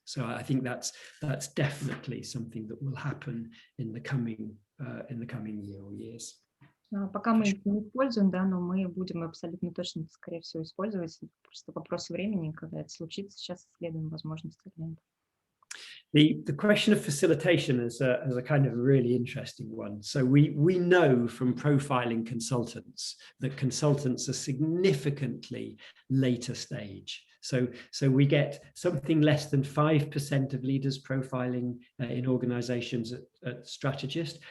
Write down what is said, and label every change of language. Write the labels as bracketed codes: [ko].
[en] So I think that's definitely something that will happen in the coming year or years. [ru] Пока мы их не используем, да, но мы будем абсолютно точно, скорее всего, использовать. Просто вопрос времени, когда это случится. Сейчас исследуем возможности. [en] The question of facilitation is a kind of really interesting one. So we know from profiling consultants that consultants are significantly later stage. So we get something less than 5% of leaders profiling in organizations at strategist.